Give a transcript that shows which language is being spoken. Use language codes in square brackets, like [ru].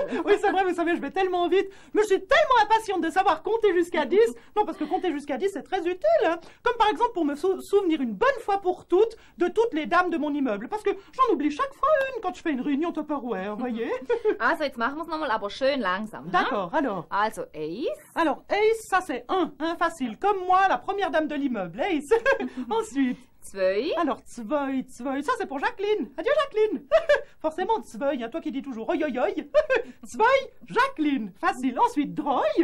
[fr] Oui, c'est vrai, vous savez, je vais tellement vite. Mais je suis tellement impatiente de savoir compter jusqu'à 10. Non, parce que compter jusqu'à 10, c'est très utile. Hein. Comme par exemple pour me souvenir une bonne fois pour toutes de toutes les dames de mon immeuble. Parce que j'en oublie chaque fois une quand je fais une réunion Tupperware, voyez. [de] Also, jetzt machen wir es nochmal, aber schön langsam. [fr] D'accord, alors. [de] Also, Ace. [fr] Alors, Ace, ça c'est 1, hein, facile. Comme moi, la première dame de l'immeuble, Ace. Ensuite. 2. Alors, Zwei, ça c'est pour Jacqueline. Adieu Jacqueline. Forcément, Zwei, hein, toi qui dis toujours oi oi oi. Zwei, Jacqueline. Facile. Ensuite, Droy.